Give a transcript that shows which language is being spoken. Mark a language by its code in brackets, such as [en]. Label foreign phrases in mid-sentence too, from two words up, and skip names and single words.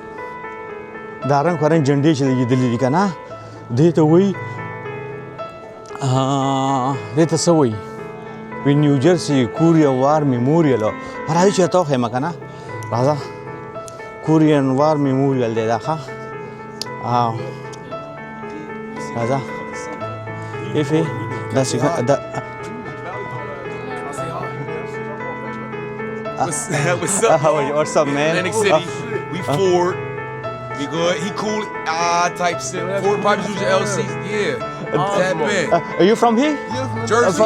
[ps] دا رنګ په رنګ جنډې چې لګېدلې دي که نه دې ته وایي دې ته څه وایي وی نیو جرسي کوریا وار میموریل راځي چې ته خیمه کنه راځه کورین وار میموریل دی دا ښه راځه ایفي داسې دا [en] What's up? How are you? What's up, man? Atlantic City. We Ford. We good. He cool. Type shit. Ford Pipe Suits LC. Yeah. That bad. Are you from here? Jersey.